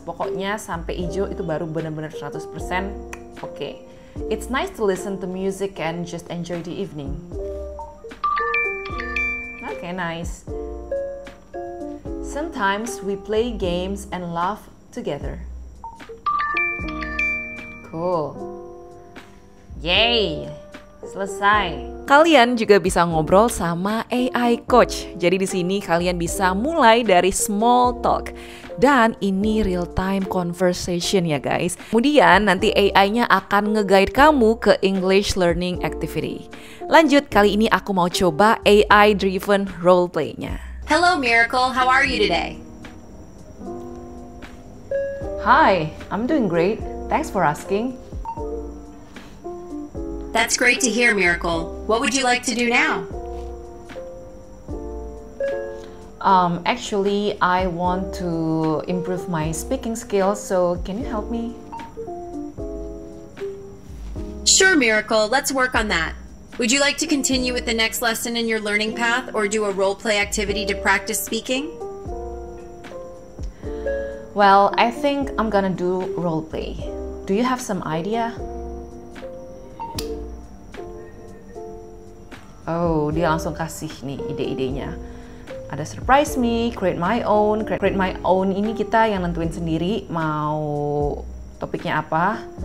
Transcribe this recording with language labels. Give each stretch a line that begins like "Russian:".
Indonesian: Pokoknya sampai hijau itu baru benar-benar 100% oke.
English: It's nice to listen to music and just enjoy the evening. Okay, nice. Sometimes we play games and laugh together. Cool. Yay!
Indonesian: Selesai. Kalian juga bisa ngobrol sama AI coach. Jadi di sini kalian bisa mulai dari small talk. Dan ini
English: real time conversation
Indonesian: ya guys. Kemudian nanti AI-nya akan nge-guide kamu ke English learning activity. Lanjut, kali ini aku mau coba AI driven role play-nya.
English: Hello Miracle, how are you today? Hi, I'm doing great. Thanks for asking. That's great to hear, Miracle. What would you like to do now? Actually, I want to improve my speaking skills, so can you help me? Sure, Miracle. Let's work on that. Would you like to continue with the next lesson in your learning path or do a role play activity to practice speaking? Well, I think I'm gonna do role play. Do you have some idea?
Indonesian: Oh, dia langsung kasih nih ide-idenya. Ada
English: surprise me, create my own.
Indonesian: Create my own ini kita yang nentuin sendiri mau topiknya apa.